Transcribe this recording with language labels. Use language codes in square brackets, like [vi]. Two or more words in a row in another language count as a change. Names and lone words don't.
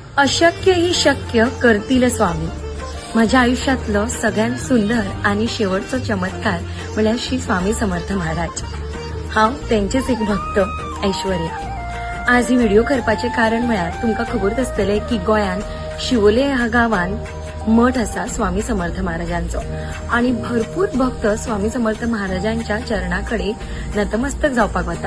[mr] अशक्य ही शक्य करतील स्वामी. माझ्या आयुष्यातलं सगळ्यात सुंदर आणि शेवटचा चमत्कार म्हळ्यार श्री स्वामी समर्थ महाराज. [kok] हांव त्यांचेच एक भक्त ऐश्वर्या. आज ही व्हिडिओ करपाचे कारण म्हळ्यार तुमकां खबर आसतलें की गोंयान शिवोले ह्या गांवान मठ आसा स्वामी समर्थ महाराजांचो आणि भरपूर भक्त स्वामी समर्थ महाराजांच्या चरणाकडे नतमस्तक जावपाक वता.